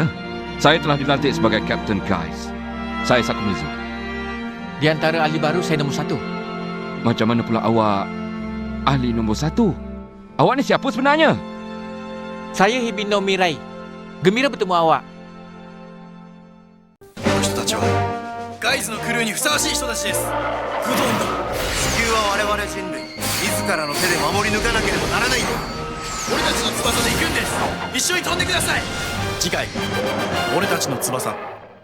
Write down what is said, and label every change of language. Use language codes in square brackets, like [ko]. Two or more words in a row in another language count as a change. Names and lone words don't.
[ms] Saya telah dilantik sebagai Captain Guys. Saya Sakumizu. Di antara ahli baru, saya nombor 1. Macam mana pula awak ahli nombor 1? Awak ni siapa sebenarnya? Saya Hibino Mirai. Gembira bertemu awak. [ja] この人たちはガイズのクルーにふさわしい人たちです。グドンだ。地球は我々人類自らの手で守り抜かなければならないんだ。俺たちの翼で行くんです。一緒に飛んでください。次回俺たちの翼